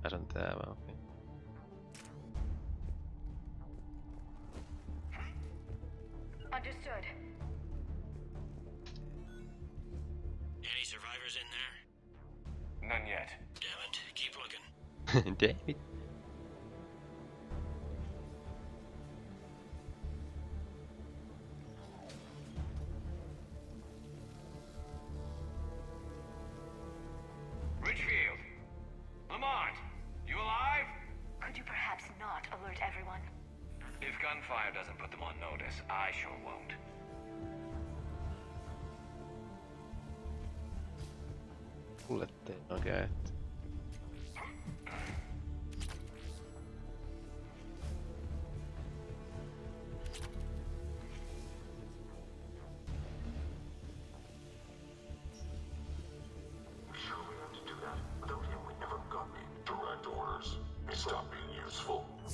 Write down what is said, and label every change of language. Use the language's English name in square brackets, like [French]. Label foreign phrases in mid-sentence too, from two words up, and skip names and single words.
[Finnish] tää vaan, okei. [English] Understood. Any survivors in there? None yet. Damn it. Keep looking. Damn it. Richfield! Lamont! You alive? Could you perhaps not alert everyone? If gunfire doesn't put them on notice, I sure won't. [Finnish] Kuulette oikein, että... [English] Sure we have to do that. Without him, we never got any direct orders. He stopped being useful.